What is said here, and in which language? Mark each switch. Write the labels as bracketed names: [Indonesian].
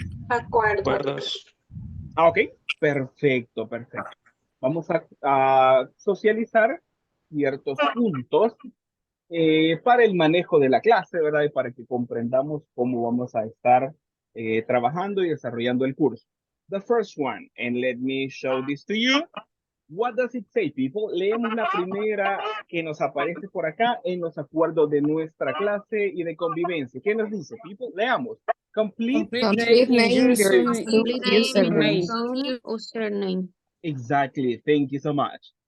[Spanish] Acuerdos. Ah, ok, perfecto, perfecto. Vamos a socializar ciertos puntos para el manejo de la clase, ¿verdad? Y para que comprendamos cómo vamos a estar trabajando y desarrollando el curso. [English] The first one, and let me show this to you. What does it say, people? [Spanish] Leemos la primera que nos aparece por acá en los acuerdos de nuestra clase y de convivencia. ¿Qué nos dice, [English] people? [Spanish] Leamos. [English] Complete. Complete name, Name your your Complete username. name, username. Exactly. Thank you so much.